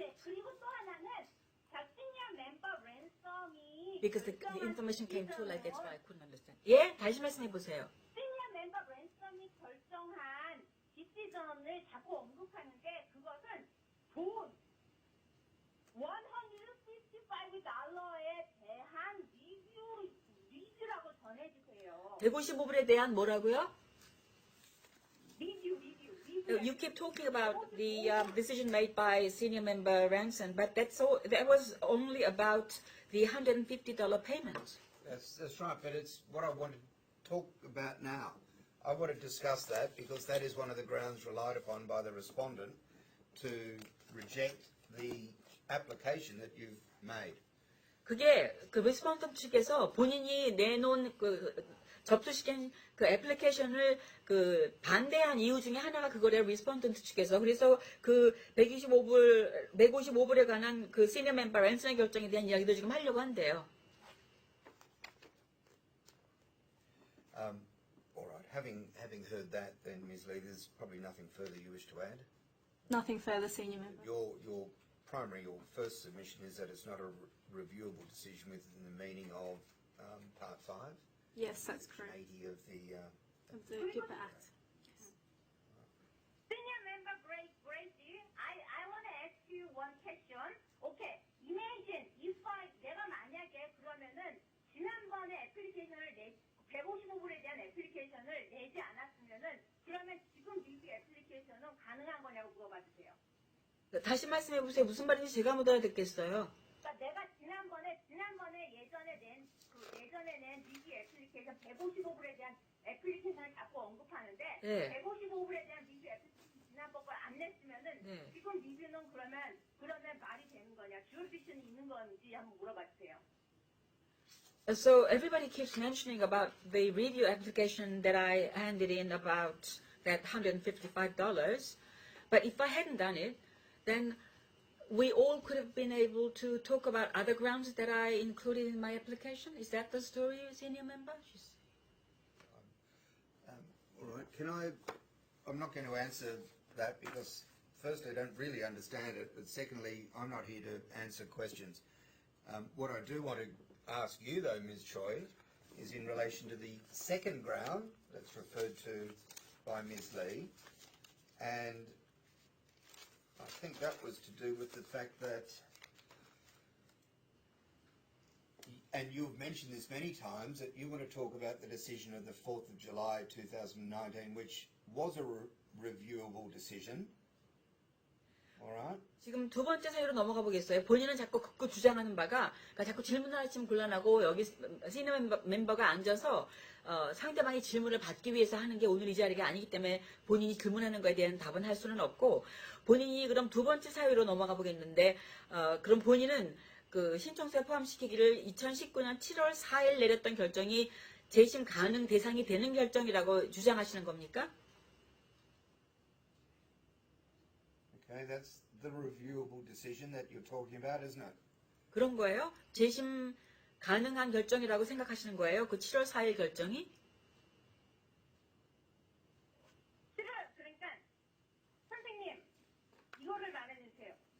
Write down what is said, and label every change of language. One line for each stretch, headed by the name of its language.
Korean: 네, 그리고 또 하나는 시니어 멤버 랜섬이
English: Because the information came too late, that's why I couldn't understand.
Korean: 예, 다시 말씀해 보세요. 시니어 멤버 랜섬이 결정한 디시전을 자꾸 언급하는데 그것은 돈 $155에 대한 리뷰라고 전해주세요. 155불에 대한 뭐라고요? 리뷰.
English: You keep talking about the decision made by senior member Ranson, but that was only about the $150 payment. That's right, but it's what I want to talk about now. I want to discuss that because that is one of the grounds relied upon by the respondent to reject the application that you've made.
Korean: 그게 그 respondent 측에서 본인이 내놓은 접수시킨 그 애플리케이션을 그 반대한 이유 중에 하나가 그거래요, respondent 측에서. 그래서 그 155불에 관한 그 시니어 멤버 랜슨의 결정에 대한 이야기도 지금 하려고 한대요.
English: All right. Having heard that, then Ms. Lee, there's probably nothing further you wish to add. Nothing further, senior member. Your first submission is that it's not a reviewable decision within the meaning of Part 5. Yes, that's correct. 80 of the. Of the GIPA Act. Yes. Senior member Gracie, I want to ask you one question. Okay, imagine if
Korean: 내가 만약에 그러면은 지난번에 애플리케이션을 155불에 대한 애플리케이션을 내지 않았으면은 그러면 지금 리뷰 애플리케이션은 가능한 거냐고 물어봐 주세요. 다시 말씀해 보세요. 무슨 말인지 제가 못 알아듣겠어요. 그러니까 내가 지난번에 예전에 낸 리뷰 애플리케이션 155불에 대한 애플리케이션을 자꾸 언급하는데 네. 155불에 대한 리뷰 애플리케이션 지난번 걸 안 냈으면은 네. 지금 리뷰는 그러면 말이 되는 거냐? 주어비션이 있는 건지 한번 물어봐 주세요.
English: So everybody keeps mentioning about the review application that I handed in about that $155. But if I hadn't done it, then we all could have been able to talk about other grounds that I included in my application. Is that the story, senior member? All right. I'm not going to answer that because firstly, I don't really understand it, but secondly, I'm not here to answer questions. What I do want to ask you, though, Ms. Choi, is in relation to the second ground that's referred to by Ms. Lee, and I think that was to do with the fact that, and you've mentioned this many times, that you want to talk about the decision of the 4th of July 2019, which was a reviewable decision. All right?
Korean: 지금 두 번째 사유로 넘어가 보겠어요. 본인은 자꾸 극구 주장하는 바가, 그러니까 자꾸 질문을 하시면 곤란하고 여기 시니어 멤버가 앉아서 상대방이 질문을 받기 위해서 하는 게 오늘 이 자리가 아니기 때문에 본인이 질문하는 거에 대한 답은 할 수는 없고, 본인이 그럼 두 번째 사유로 넘어가 보겠는데, 그럼 본인은 그 신청서에 포함시키기를 2019년 7월 4일 내렸던 결정이 재심 가능 대상이 되는 결정이라고 주장하시는 겁니까?
English: Okay, that's the reviewable decision that you're talking about, isn't it?
Korean: 그런 거예요? 재심 가능한 결정이라고 생각하시는 거예요? 그 7월 4일 결정이? 그러니까 선생님 이거를 말해주세요.